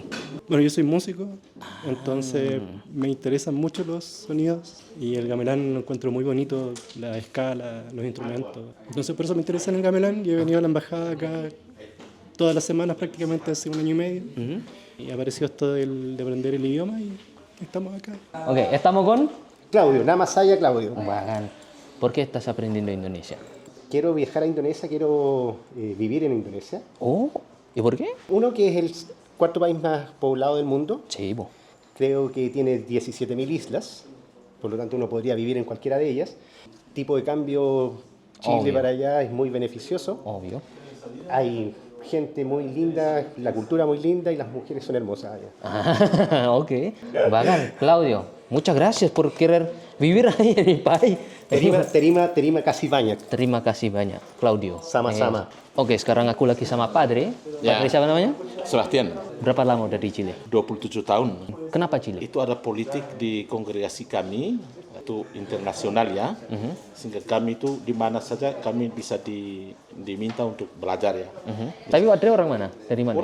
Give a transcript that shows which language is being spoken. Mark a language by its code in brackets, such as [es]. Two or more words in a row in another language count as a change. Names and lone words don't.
[es] Bueno, yo soy músico, entonces me interesan mucho los sonidos y el gamelán lo encuentro muy bonito, la escala, los instrumentos. Entonces por eso me interesa en el gamelán y he venido a la embajada acá todas las semanas prácticamente hace 1 año y medio. Y apareció esto de aprender el idioma y estamos acá. Ok, estamos con Claudio, [id] nama saya Claudio. [es] Bacán. ¿Por qué estás aprendiendo Indonesia? Quiero viajar a Indonesia, quiero vivir en Indonesia. Oh, ¿y por qué? Uno, que es el 4º país más poblado del mundo. Sí, bo. Creo que tiene 17.000 islas, por lo tanto uno podría vivir en cualquiera de ellas. Tipo de cambio Chile Obvio. para allá es muy beneficioso. Obvio. Hay gente muy linda, la cultura muy linda y las mujeres son hermosas allá. Ah, ok. Bacán. Claudio, muchas gracias por querer vivir ahí en mi país. [id] Terima kasih banyak. Terima kasih banyak, Claudio. Sama-sama. Oke, sekarang aku lagi sama Padre. Ya. Padre siapa namanya? Sebastian, Berapa lama udah di Chile? 27 tahun. Kenapa Chile? Itu ada politik di kongregasi kami, itu internasional ya, sehingga kami itu di mana saja kami bisa diminta untuk belajar ya. Tapi Padre orang mana? Dari mana?